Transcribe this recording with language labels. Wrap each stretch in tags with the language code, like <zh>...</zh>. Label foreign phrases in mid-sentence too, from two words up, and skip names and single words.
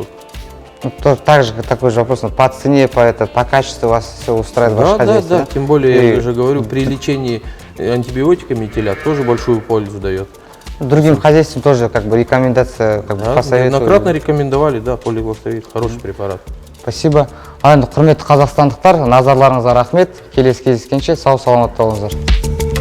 <ru>Ну, также такой же вопрос, по цене, по качеству вас все устраивает ваше хозяйство? Да, тем более, я уже говорю, при лечении антибиотиками телят тоже большую пользу дает. Другим хозяйствам тоже как бы рекомендация посоветую. Неоднократно рекомендовали, да, полилактовид, хороший препарат. Спасибо.</ru> <kk>Құрметті қазақстандықтар, назарларыңызға рахмет. Келесі кездескенше сау саламатта болыңыздар.</kk>